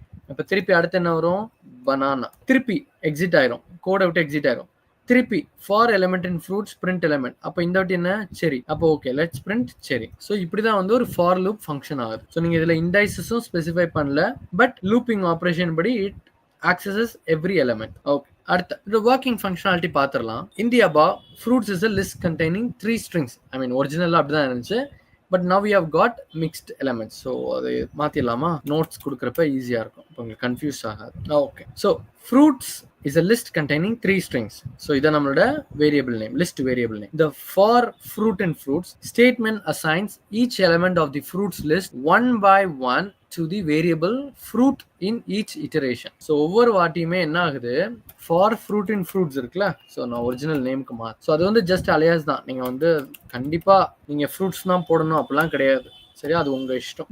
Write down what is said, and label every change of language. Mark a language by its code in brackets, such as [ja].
[ta] இப்போ திருப்பி அடுத்து என்ன வரும்? பனானா. திருப்பி எக்ஸிட் ஆயிரும், கோடை விட்டு எக்ஸிட் ஆயிரும். திருப்பி for element and fruits print element. அப்போ இந்த வாட்டி என்ன? செரி. அப்போ ஓகே, லெட்ஸ் பிரிண்ட் செரி. ஸோ இப்படி தான் வந்து ஒரு ஃபார் லூப் ஃபங்க்ஷன் ஆகுது. ஸோ நீங்கள் இதில் இண்டைசஸும் ஸ்பெசிஃபை பண்ணல, பட் லூப்பிங் ஆப்ரேஷன் படி it accesses every element. [en] Okay. அடுத்த the working functionality பார்த்துடலாம். In the above, fruits is a list containing 3 strings. I mean original [ta] அப்படிதான் இருந்துச்சு, [en] But now we have got mixed elements. [ta] So அது மாற்றிடலாமா? Notes கொடுக்குறப்ப ஈஸியாக இருக்கும், இப்போ உங்களுக்கு கன்ஃபியூஸ் ஆகாது. [en] Okay. So fruits is a list containing 3 strings. So இதான் நம்மளோட variable name, list variable name. The for fruit and fruits statement assigns each element of the fruits list one by one to the variable fruit in each iteration. [ta] So ஒவ்வொரு வாட்டியுமே என்ன ஆகுது, for fruit and fruits இருக்குல்ல, so நான் original நேமுக்கு மாற்று. So அது வந்து just alias தான். நீங்கள் வந்து கண்டிப்பாக நீங்கள் ஃப்ரூட்ஸ் தான் போடணும் அப்படிலாம் கிடையாது, சரியா? அது உங்கள் இஷ்டம்.